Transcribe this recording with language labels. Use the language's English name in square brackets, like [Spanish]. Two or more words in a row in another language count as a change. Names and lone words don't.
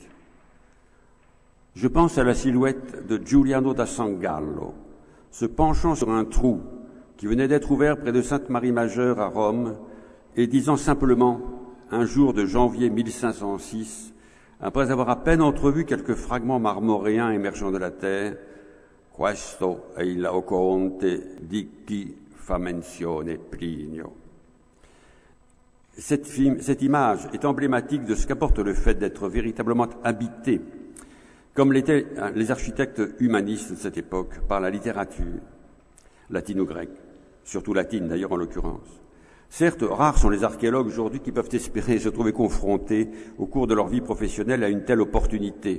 [French] Je pense à la silhouette de Giuliano da Sangallo, se penchant sur un trou qui venait d'être ouvert près de Sainte-Marie-Majeure à Rome et disant simplement, un jour de janvier 1506, après avoir à peine entrevu quelques fragments marmoréens émergeant de la terre, « [Italian] Questo è il Laocoonte di cui fa menzione Plinio ». [French] Cette image est emblématique de ce qu'apporte le fait d'être véritablement habité, comme l'étaient les architectes humanistes de cette époque, par la littérature, latine ou grecque, surtout latine d'ailleurs en l'occurrence. Certes, rares sont les archéologues aujourd'hui qui peuvent espérer se trouver confrontés au cours de leur vie professionnelle à une telle opportunité.